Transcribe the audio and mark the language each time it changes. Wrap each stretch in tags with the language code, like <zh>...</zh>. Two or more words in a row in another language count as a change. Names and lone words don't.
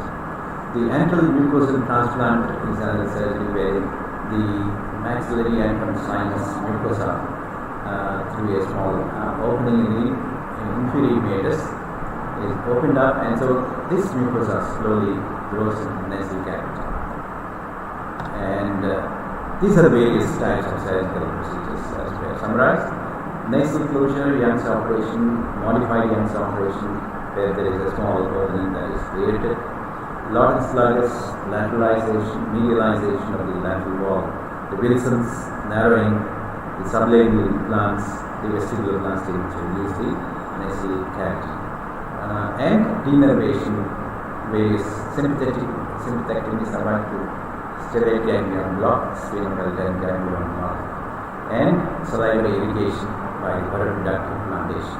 <en>The antral mucosal transplant is another surgery where the maxillary antrum sinus mucosa through a small opening in the inferior meatus is opened up, and so this mucosa slowly grows into the nasal cavity. And these are the various types of surgical procedures as we have summarized. Nasal closure, Young's operation, modified Young's operation, where there is a small opening that is created. Lawton-Slangus, lateralization, medialization of the lateral wall. The Wilson's, narrowing, the sublabial implants, the vestibuloplasty, which reduce the nasal cavity. And denervation, various sympathectomy, cervical sterate ganglion block, sphenoidal ganglion block, and salivary irrigation by duct implantation.</en>